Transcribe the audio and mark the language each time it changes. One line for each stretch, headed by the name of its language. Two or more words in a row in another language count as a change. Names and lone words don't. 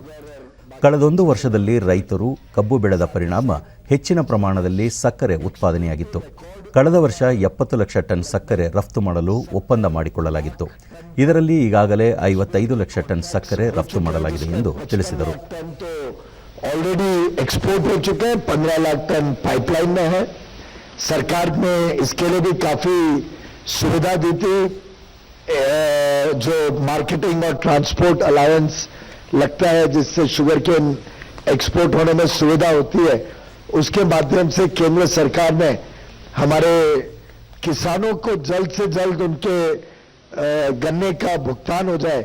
Kannada: ಕಳೆದೊಂದು ವರ್ಷದಲ್ಲಿ ರೈತರು ಕಬ್ಬು ಬೆಳೆದ ಪರಿಣಾಮ ಹೆಚ್ಚಿನ ಪ್ರಮಾಣದಲ್ಲಿ ಸಕ್ಕರೆ ಉತ್ಪಾದನೆಯಾಗಿತ್ತು. ಕಳೆದ ವರ್ಷ 70 ಲಕ್ಷ ಟನ್ ಸಕ್ಕರೆ ರಫ್ತು ಮಾಡಲು ಒಪ್ಪಂದ ಮಾಡಿಕೊಳ್ಳಲಾಗಿತ್ತು. ಇದರಲ್ಲಿ ಈಗಾಗಲೇ 55 ಲಕ್ಷ ಟನ್ ಸಕ್ಕರೆ ರಫ್ತು ಮಾಡಲಾಗಿದೆ ಎಂದು ತಿಳಿಸಿದರು.
English: already export
Hindi: हो चुके हैं, 15 लाख टन पाइपलाइन में है. सरकार ने इसके लिए भी काफी सुविधा दी थी. जो मार्केटिंग और
English: transport alliance
Hindi: लगता है जिससे
English: sugar cane export
Hindi: होने में सुविधा होती है, उसके माध्यम से केंद्र सरकार ने हमारे किसानों को जल्द से जल्द उनके गन्ने का भुगतान हो जाए.